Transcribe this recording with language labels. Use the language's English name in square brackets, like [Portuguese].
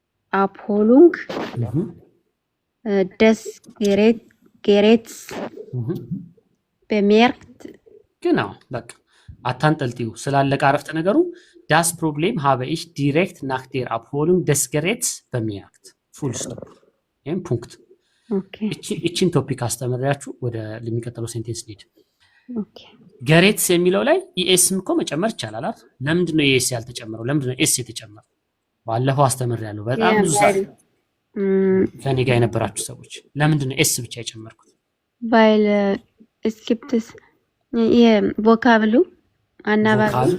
[German] Abholung des Geräts bemerkt. genau [Amharic] በቃ አታንጠልጥዩ ስላለቀ አረፍተ ነገሩ [German] das Problem habe ich direkt nach der Abholung des Geräts bemerkt [English] full stop [Amharic] ይሄን ፑንክት [English] Okay. [Amharic] እቺን ቶፒክ አስተምራችሁ ወደ ለሚቀጥለው ሴንቴንስ ሊድ [English] Okay. [Amharic] ገሬትስ የሚለው ላይ ኢኤስም እኮ መጨመር ይቻላል አይደል? ለምንድን ነው ኢኤስ ያልተጨመረው? ለምንድን ነው ኤስ የተጨመረው? ባለፈው አስተምሬያለሁ። በጣም ብዙ ሰዓት ከኔ ጋር የነበራችሁ ሰዎች ለምንድን ነው ኤስ ብቻ የጨመርኩት? [German] Weil es gibt es [Amharic] የቮካብሉ አናባቢ